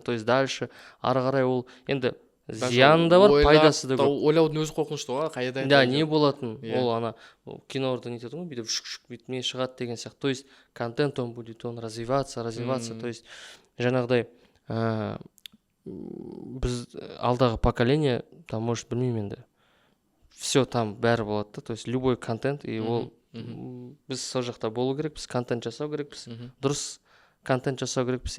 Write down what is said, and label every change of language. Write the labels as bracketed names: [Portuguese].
[Russian] То есть дальше [Kazakh] ары қарай ол енді зияны да бар, пайдасы да көп. Ойлаудың өзі қорқынышты ғой, қайда. Да, не болатын. Ол ана кинорда нетеді ғой, бүйтіп бүйтіп не шығады деген сияқты. [Russian] То есть контент он будет развиваться. [Kazakh] То есть жаңағыдай біз алдағы поколение, [Russian] там может [Kazakh] білмеймін енді. Все там бәрі болады да, [Russian] то есть любой контент, [Kazakh] и ол біз сол жақта болу керекпіз, контент жасау керекпіз, дұрыс контент жасау керекпіз.